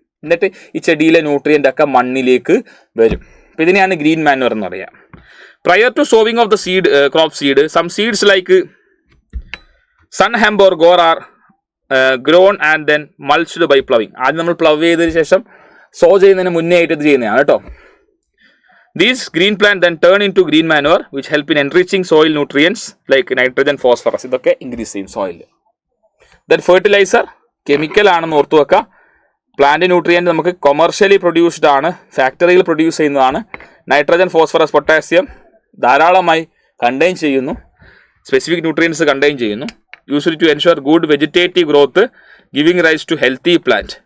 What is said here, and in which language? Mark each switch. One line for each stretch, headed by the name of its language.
Malayalam: എന്നിട്ട് ഈ ചെടിയിലെ ന്യൂട്രിയൻ്റ് ഒക്കെ മണ്ണിലേക്ക് വരും. അപ്പോൾ ഇതിനെയാണ് ഗ്രീൻ മാനുവർ എന്ന് പറയുക.
English: Prior to sowing of the seed crop seed, some seeds like sunhemp or guar are grown and then mulched by ploughing.
Malayalam: ആദ്യം നമ്മൾ പ്ലവ് ചെയ്തതിന് ശേഷം സോ ചെയ്യുന്നതിന് മുന്നേ ആയിട്ട് ഇത് ചെയ്യുന്നതാണ് കേട്ടോ.
English: These green plant then turn into green manure which help in enriching soil nutrients like nitrogen, phosphorus.
Malayalam: ഇതൊക്കെ ഇൻക്രീസ് ചെയ്യും സോയിൽ. ദെൻ ഫെർട്ടിലൈസർ കെമിക്കൽ ആണെന്ന് ഓർത്തു വെക്കുക. പ്ലാന്റ് ന്യൂട്രിയൻറ്റ് നമുക്ക് കൊമേഴ്ഷ്യലി പ്രൊഡ്യൂസ്ഡ് ആണ്, ഫാക്ടറിയിൽ പ്രൊഡ്യൂസ് ചെയ്യുന്നതാണ്. നൈട്രജൻ, ഫോസ്ഫറസ്, പൊട്ടാസ്യം ധാരാളമായി കണ്ടെയ്ൻ ചെയ്യുന്നു, സ്പെസിഫിക് ന്യൂട്രിയൻസ് കണ്ടെയ്ൻ ചെയ്യുന്നു.
English: Used to ensure good vegetative growth giving rise to healthy plant.